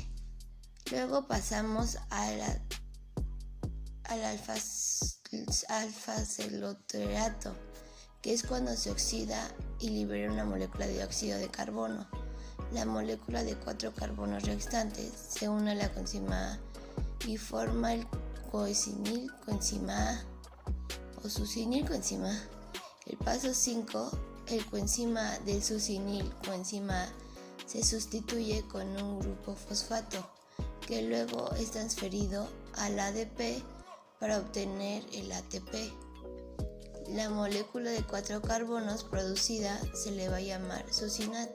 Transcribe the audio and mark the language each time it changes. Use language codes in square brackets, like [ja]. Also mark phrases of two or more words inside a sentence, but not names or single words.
[es] Luego pasamos al alfa-celoterato, que es cuando se oxida y libera una molécula de dióxido de carbono. La molécula de 4 carbonos restantes se une a la coenzima A y forma el coenil coenzima A o succinil coenzima A. El paso 5, el coenzima del succinil coenzima A se sustituye con un grupo fosfato que luego es transferido al ADP para obtener el ATP. La molécula de 4 carbonos producida se le va a llamar succinato.